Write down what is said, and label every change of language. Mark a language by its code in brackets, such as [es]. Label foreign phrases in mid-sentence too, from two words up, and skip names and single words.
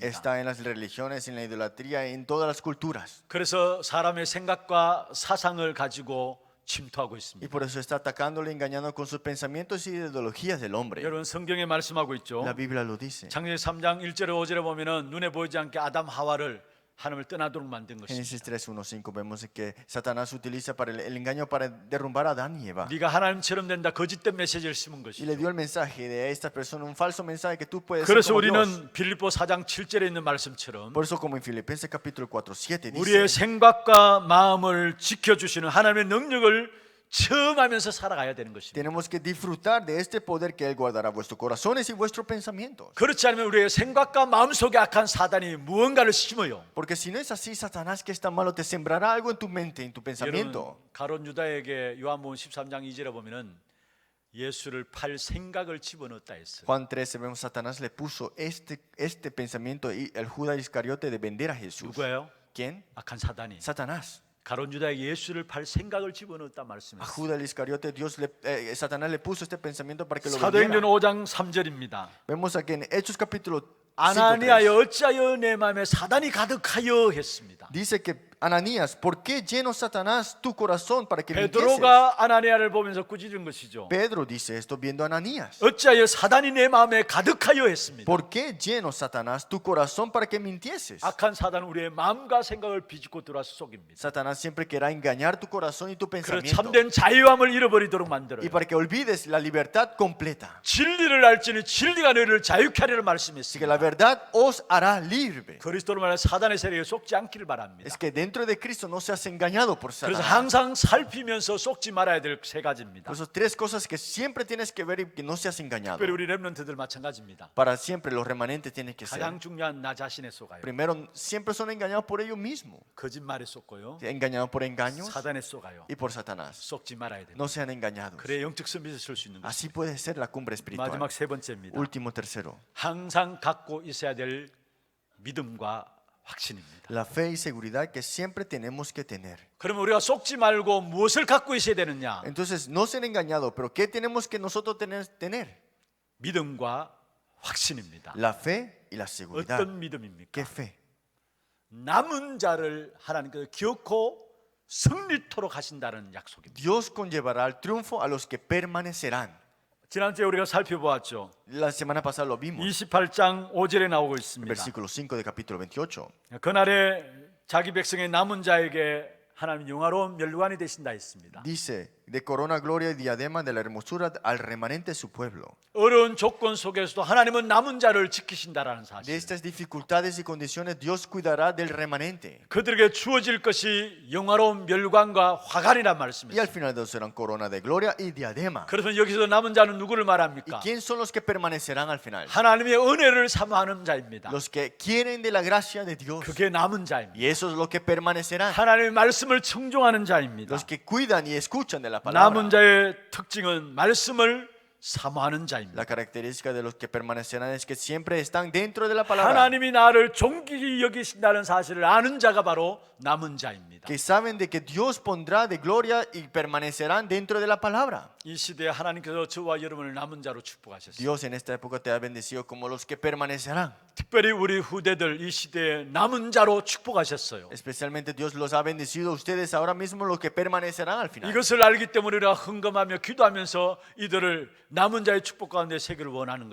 [es] Está en las religiones, en la idolatría, en todas las culturas. [ko] 그래서 사람의 생각과 사상을 가지고 침투하고 [es] Y [ko] 있습니다. [es] por eso está atacándole, engañando con sus pensamientos y ideologías del hombre. [ko] 여러분, 성경에 말씀하고 있죠. [es] La Biblia lo dice. [ko] 창세기 3장 1절에 5절에 보면은 눈에 보이지 않게 아담 하와를 하나님을 떠나도록 만든 [es] Génesis [ko] 것입니다. [es] 3, 1, 5 vemos que Satanás utiliza para el engaño para derrumbar a Adán y Eva. [ko] 네가 하나님처럼 된다, 거짓된 메시지를 심은 [es] Y le [ko] 것이죠. [es] dio el mensaje de esta persona, un falso mensaje que tú puedes ser [ko] 그래서 [es] como Dios. [ko] 우리는 빌립보 4장 7절에 있는 말씀처럼 [es] Por eso como en Filipenses capítulo 4, 7 [ko] 우리의 [es] dice, [ko] 생각과 마음을 지켜주시는 하나님의 능력을 체험하면서 살아가야 되는 것입니다. [es] tenemos que disfrutar de este poder que Él guardará vuestros corazones y vuestros pensamientos. [ko] 그렇지 않으면 우리의 생각과 마음속에 악한 사단이 무언가를 심어요. [es] Porque si no es así, Satanás, que es tan malo, te sembrará algo en tu mente, en tu [ko] 여러분, [es] pensamiento. [ko] 가론 유다에게 요한복음 13장 2절에 보면은 예수를 팔 생각을 집어넣었다 했어요. [es] Juan 13 vemos Satanás le puso este pensamiento y el Judas Iscariote de vender a Jesús. [ko] 누구예요? [es] ¿Quién? [ko] 악한 사단이. [es] Satanás. [ko] 가론 유다에게 예수를 팔 생각을 집어넣었다 [es] A [ko] 말씀했어요. [es] Judas Iscariote Satanás le puso este pensamiento para que lo [ko] 사도행전 [es] vendiera. [ko] 5장 3절입니다. [es] Vemos aquí en Hechos capítulo 5, [ko] 아나니아여 어찌하여 내 마음에 사단이 가득하여 했습니다. [es] dice que Ananías, ¿por qué lleno Satanás tu corazón para que mintiese? [ko] 베드로가 아나니아를 보면서 꾸짖은 것이죠. [es] Pedro dice esto viendo a Ananías. [ko] 어찌하여 사단이 내 마음에 가득하여 했습니다. [es] ¿Por qué lleno Satanás tu corazón para que mintieses? [ko] 악한 사단은 우리의 마음과 생각을 비집고 들어와서 속입니다. [es] Satanás siempre querrá engañar tu corazón y tu [ko] 그래서 [es] pensamiento. [ko] 참된 자유함을 잃어버리도록 만들어요. [es] Y para que olvides la libertad completa. [ko] 진리를 알지니 진리가 너희를 자유케 하리라 [es] Así que la [ko] 말씀했습니다. [es] verdad os hará libre. [ko] 그리스도로 말해 사단의 세력에 속지 않기를 바랍니다. [es] Es que dentro de Cristo no seas engañado por [ko] 그래서 [es] Satanás. [ko] 항상 살피면서 속지 말아야 될 세 가지입니다. [es] Por eso tres cosas que siempre tienes que ver y que no seas engañado. [ko] 특별히 우리 렘넌트들 마찬가지입니다. [es] Para siempre los remanentes tienen que ser. [ko] 가장 중요한 나 자신에 속아요. [es] Primero, siempre son engañados por ellos mismos. [ko] 거짓말에 속고요. [es] Engañados por engaños [ko] 사단에 속아요. [es] y por Satanás. [ko] 속지 말아야 됩니다. [es] No sean engañados. [ko] 그래 영적 선비를 쓸 수 있는 것. [es] Así puede ser la cumbre espiritual. [ko] 마지막 세 번째입니다. [es] Último, tercero. [ko] 항상 갖고 있어야 될 믿음과 확신입니다. [es] La fe y seguridad que siempre tenemos que tener. [ko] 그러면 우리가 속지 말고 무엇을 갖고 있어야 되느냐? [es] Entonces, no ser engañados, pero ¿qué tenemos que nosotros tener? [ko] 믿음과 확신입니다. [es] La fe y la seguridad. [ko] 어떤 믿음입니까? [es] ¿Qué fe? [ko] 남은 자를 하나님께서 기어코 승리토록 하신다는 약속입니다. [es] Dios conllevará al triunfo a los que permanecerán. [ko] 지난주에 우리가 살펴보았죠. [es] La semana pasada lo vimos. [ko] 28장 5절에 나오고 있습니다. [es] Versículo 5 de capítulo 28. [ko] 그날에 자기 백성의 남은 자에게 하나님 영화로운 멸관이 되신다 했습니다. [es] Dice, de corona, gloria y diadema de la hermosura al remanente de su pueblo. [ko] 어려운 조건 속에서도 하나님은 남은 자를 지키신다라는 [es] De [ko] 사실. [es] estas dificultades y condiciones, Dios cuidará del remanente. [ko] 그들에게 주어질 것이 영화로운 멸관과 화관이란 [es] Y [ko] 말씀입니다. [es] al final de ellos serán corona de gloria y diadema. [ko] 그래서 여기서 남은 자는 누구를 [es] ¿Y [ko] 말합니까? [es] quién son los que permanecerán al final? [ko] 하나님의 은혜를 사모하는 자입니다. [es] Los que quieren de la gracia de Dios. [ko] 그게 남은 자입니다. [es] Y esos son los que permanecerán. [ko] 하나님의 말씀을 청종하는 자입니다. [es] Los que cuidan y escuchan de la palabra. [ko] 남은 자의 특징은 말씀을 사모하는 자입니다. [es] La característica de los que permanecerán es que siempre están dentro de la palabra. [ko] 하나님이 나를 존귀히 여기신다는 사실을 아는 자가 바로 남은 자입니다. [es] Que saben de que Dios pondrá de gloria y permanecerán dentro de la palabra. [ko] 이 시대에 하나님께서 저와 여러분을 남은 자로 축복하셨어요. [es] Dios en esta época te ha bendecido como los que permanecerán. [ko] 특별히 우리 후대들 이 시대에 남은 자로 축복하셨어요. [es] Especialmente Dios los ha bendecido a ustedes ahora mismo los que permanecerán al final. [ko] 이것을 알기 때문에 우리가 헌금하며 기도하면서 이들을 남은 자의 축복 가운데 세기를 원하는